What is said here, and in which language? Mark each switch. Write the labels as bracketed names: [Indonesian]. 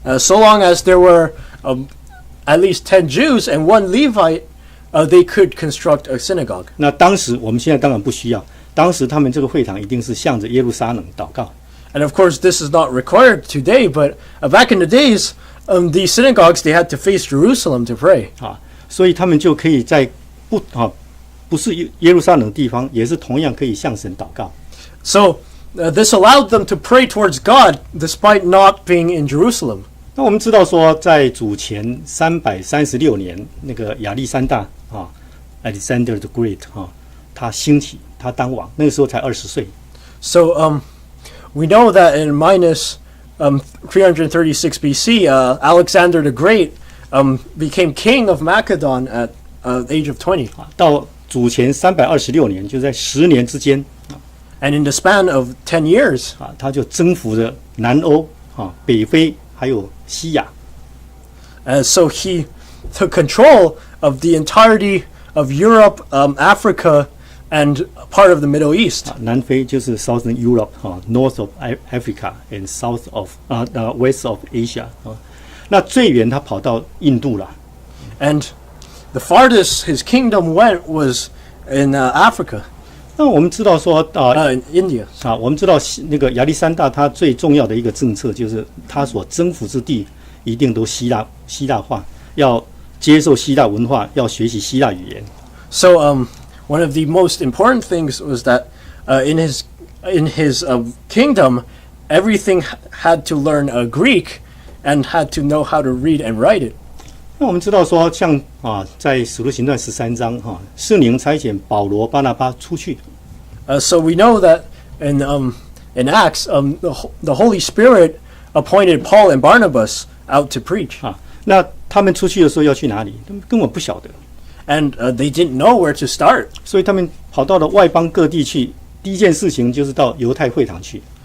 [English] So long as there were at least 10 Jews and 1 Levite, they could construct a synagogue. [Chinese] 那当时我们现在当然不需要，当时他们这个会堂一定是向着耶路撒冷祷告。 [English] And of course, this is not required today, but back in the days, the synagogues, they had to face Jerusalem to pray. [Chinese] 所以他们就可以在不是耶路撒冷的地方，也是同样可以向神祷告。 [English] So this allowed them to pray towards God despite not being in Jerusalem. [Chinese] 那我们知道说，在主前336年，那个亚历山大Alexander the Great 他兴起，他当王，那个时候才20岁。 [English] So we know that in minus 336 BC, Alexander the Great became king of Macedon at the age of 20. [Chinese] 到主前326年，就在10年之间。 [English] And in the span of 10 years, [Chinese] 他就征服了南欧北非还有西亚。 [English] So he took control of the entirety of Europe, Africa, and part of the Middle East. [Chinese] 南非就是 [English] Southern Europe North of Africa and South of West of Asia [Chinese] 那最远他跑到印度了。 [English] And the farthest his kingdom went was in Africa. [Chinese] 那我们知道说 [English] in India. [Chinese] 我们知道那个亚历山大他最重要的一个政策就是他所征服之地一定都希腊化，要接受希腊文化，要学习希腊语言。 [English] So one of the most important things was that in his kingdom, everything had to learn Greek and had to know how to read and write it. [Chinese] 那我们知道说，像在使徒行传13章圣灵差遣保罗、巴拿巴出去。 [English] So we know that in Acts, the Holy Spirit appointed Paul and Barnabas out to preach. [Chinese] 那他们出去的时候要去哪里？他们根本不晓得。 [English] And they didn't know where to start. [Chinese] 所以他们跑到了外邦各地去，第一件事情就是到犹太会堂去。